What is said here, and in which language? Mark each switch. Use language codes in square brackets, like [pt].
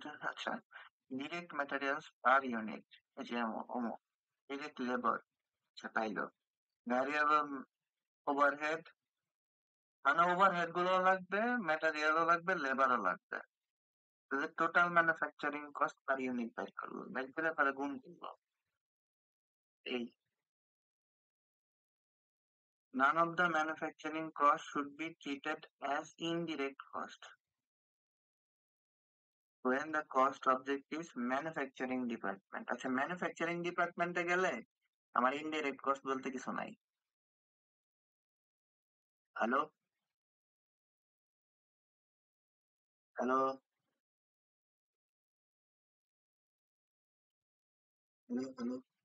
[bn] আচ্ছা, direct materials per unit, এই যে অমুক, ডিরেক্ট লেবার, আচ্ছা পাইলো, ভ্যারিয়েবল ওভারহেড, মানে ওভারহেড গুলো লাগবে, ম্যাটেরিয়ালও লাগবে, লেবারও লাগবে। Total manufacturing cost per unit বের করবো, বের করে পরে গুণ করবো। [en] এই none of the manufacturing cost should be treated as indirect cost when the cost object is manufacturing department। [bn] আচ্ছা, ম্যানুফ্যাকচারিং ডিপার্টমেন্টে গেলে আমার ইনডিরেক্ট কস্ট বলতে কিছু নাই। Hello, hello, hello, hello.